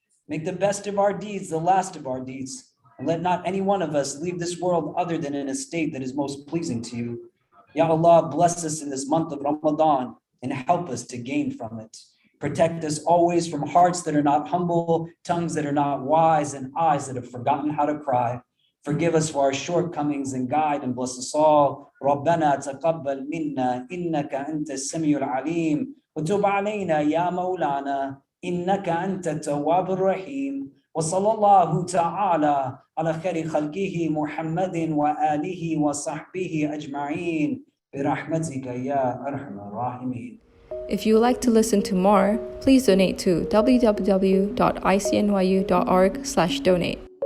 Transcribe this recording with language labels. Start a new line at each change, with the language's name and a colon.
English: Make the best of our deeds the last of our deeds. And let not any one of us leave this world other than in a state that is most pleasing to you. Ya Allah, bless us in this month of Ramadan and help us to gain from it. Protect us always from hearts that are not humble, tongues that are not wise, and eyes that have forgotten how to cry. Forgive us for our shortcomings and guide and bless us all.
Arabic: ربنا تقبل منا إنك أنت السميع العليم وتب علينا يا مولانا إنك أنت التواب الرحيم وصلى الله تعالى على خير خلقه محمد وآله وصحبه أجمعين برحمتك يا أرحم الراحمين.
English: If you would like to listen to more, please donate to www.icnyu.org/donate.